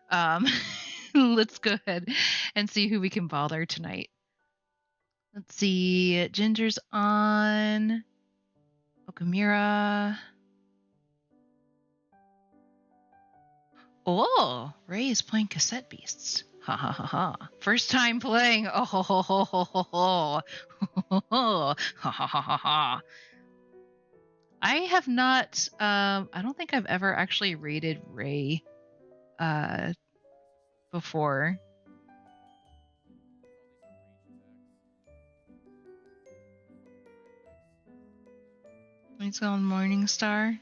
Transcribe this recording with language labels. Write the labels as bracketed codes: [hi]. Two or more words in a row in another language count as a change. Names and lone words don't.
[en] Let's go ahead and see who we can bother tonight. Let's see. Ginger's on. Okamura. Oh, Ray is playing Cassette Beasts. Ha ha ha ha. First time playing. Oh ho ho ho ho ho ho. Ha ha ha ha ha. I have not I don't think I've ever actually rated Ray before. He's on Morningstar.